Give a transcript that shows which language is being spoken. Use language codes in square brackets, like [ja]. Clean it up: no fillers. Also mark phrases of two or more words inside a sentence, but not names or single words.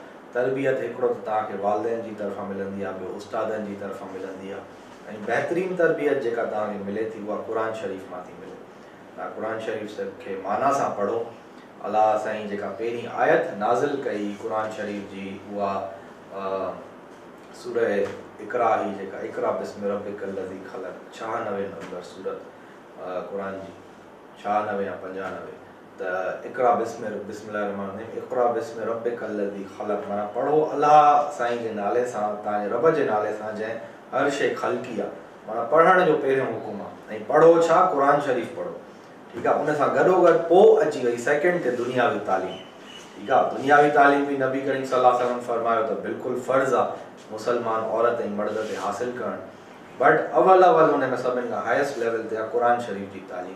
[sd] तरबियत हिकिड़ो त तव्हांखे वालिदैन जी तरफ़ां मिलंदी आहे, ॿियो उस्तादनि जी तरफ़ां मिलंदी आहे, ऐं बहितरीनु तरबियत जेका तव्हांखे मिले थी उहा क़ुर शरीफ़ मां थी मिले। तव्हां क़ुर शरीफ़ खे माना सां पढ़ो। अलाह साईं जेका पहिरीं आयत नाज़िल कई क़ुर शरीफ़ जी, उहा सूरह इक़रा ही, जेका [ar] اقرأ باسم ربك الذي خلق, [sd] 96 नंबर सूरत क़ुर जी, 96 या 95। त [ar] اقرأ بسم الله الرحمن الرحيم, اقرأ باسم ربك الذي خلق, [sd] माना पढ़ो अलाह साईं जे नाले सां, तव्हांजे रब जे नाले सां जंहिं हर शइ ख़लक़ी आहे, माना पढ़ण जो पहिरियों हुकुम आहे। ऐं पढ़ो छा? क़ुर शरीफ़ पढ़ो, ठीकु आहे। उन सां गॾोगॾु पोइ अची वई सेकेंड ते दुनियावी तालीम, ठीकु आहे। दुनियावी तालीम बि नबी करीम [ar] صلى الله عليه وسلم [sd] फरमायो त बिल्कुलु फ़र्ज़ु आहे मुसलमान औरत ऐं मर्द ते हासिलु करणु, बट अवल हुन में सभिनि खां [en] highest level [sd] ते आहे क़ुर शरीफ़ जी तालीम।